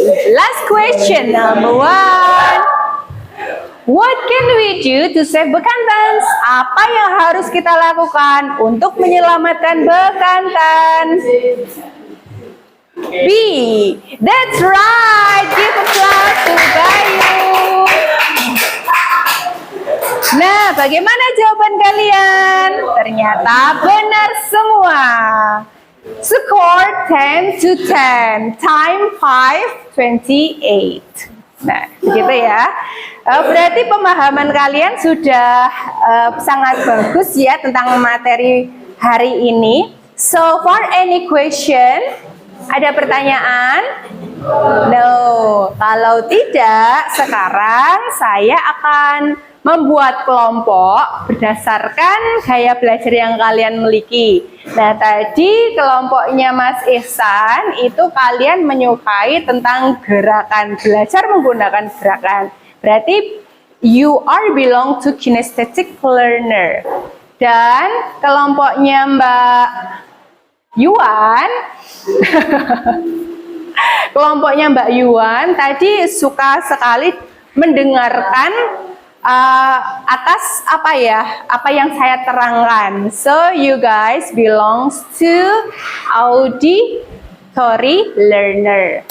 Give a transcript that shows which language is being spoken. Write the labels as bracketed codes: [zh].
[en] Last question, number one. What can we do to save Bekantans? [id] Apa yang harus kita lakukan untuk menyelamatkan bekantan? [en] B. That's right. Give applause to Bayu. [id] Nah, bagaimana jawaban kalian? Ternyata benar semua. [en] Score 10 to 10. Time 5:28. [id] Nah, gitu ya. Berarti pemahaman kalian sudah sangat bagus ya tentang materi hari ini. [en] So, for any question, [id] ada pertanyaan? [en] No. [id] Kalau tidak, sekarang saya akan membuat kelompok berdasarkan gaya belajar yang kalian miliki. Nah, tadi kelompoknya Mas Ihsan itu kalian menyukai tentang gerakan, belajar menggunakan gerakan. Berarti [en] you are belong to kinesthetic learner. [id] Dan kelompoknya Mbak Yuan kelompoknya Mbak Yuan tadi suka sekali mendengarkan atas apa yang saya terangkan. [en] So you guys belongs to auditory learner.